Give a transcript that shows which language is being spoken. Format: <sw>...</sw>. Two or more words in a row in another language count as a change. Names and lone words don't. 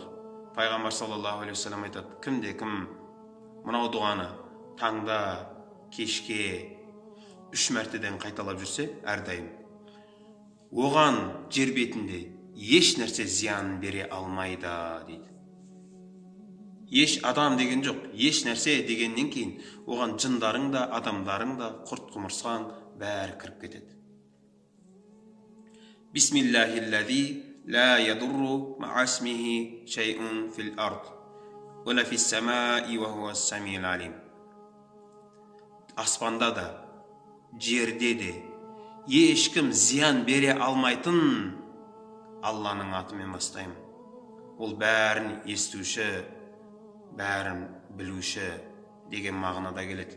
<kk>Пайғамбар</kk> <ar>صلى الله عليه وسلم</ar> <kk>айтады: кімде-кім мынау дұғаны таңда, кешке 3 мәртеден қайталап жүрсе, әрдайым оған жер бетінде еш нәрсе зиян бере алмайды дейді. Еш адам деген жоқ, еш нәрсе дегеннен кейін оған жындарың да, адамдарың да, құрт құмырсқан бәрі кіріп кетеді.</kk> <ar>بسم الله الذي لا يضر مع اسمه شيء في الأرض ولا في السماء وهو السميع العليم.</ar> <kk>Аспанда да, жерде де ешкім зиян бере алмайтын Алланың атымен бастаймын. Ол бәрін естуші, бәрін білуші деген мағынада келеді.</kk>